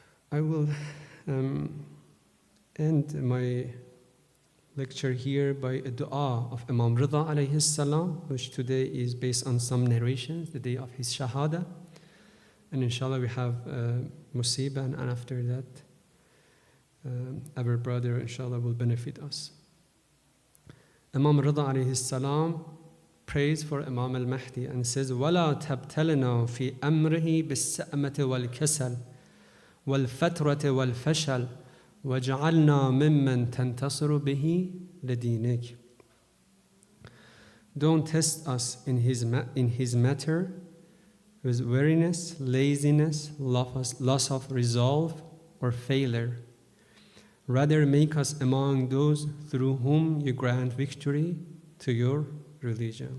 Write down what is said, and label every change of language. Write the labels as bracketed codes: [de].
[en] I will end my lecture here by a dua of Imam Rida alayhi salam, which today is based on some narrations, the day of his shahada. And inshallah we have musibah, and after that our brother inshallah will benefit us. Imam Rida alayhi salam prays for Imam al-Mahdi and says, [ar] وَلَا تَبْتَلِنَا فِي أَمْرِهِ بِالسَّأْمَةِ وَالْكَسَلِ وَالْفَتْرَةِ وَالْفَشَلِ وَجَعَلْنَا مِمَّنْ تَنْتَصِرُ بِهِ لَدِينِكِ. [en] Don't test us in his matter with weariness, laziness, loss of resolve, or failure. Rather, make us among those through whom you grant victory to your religion.